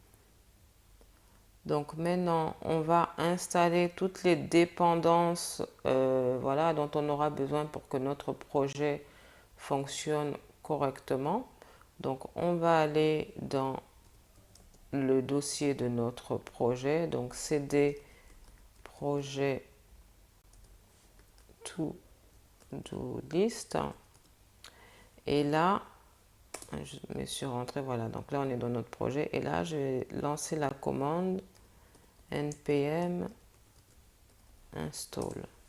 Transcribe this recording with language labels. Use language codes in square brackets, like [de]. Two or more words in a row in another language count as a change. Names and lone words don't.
[fr] Donc maintenant, on va installer toutes les dépendances voilà, dont on aura besoin pour que notre projet fonctionne correctement. Donc on va aller dans le dossier de notre projet, donc cd projet [en] to do list. [fr] Et là, je me suis rentré, voilà, donc là on est dans notre projet. Et là, je vais lancer la commande [en] npm install.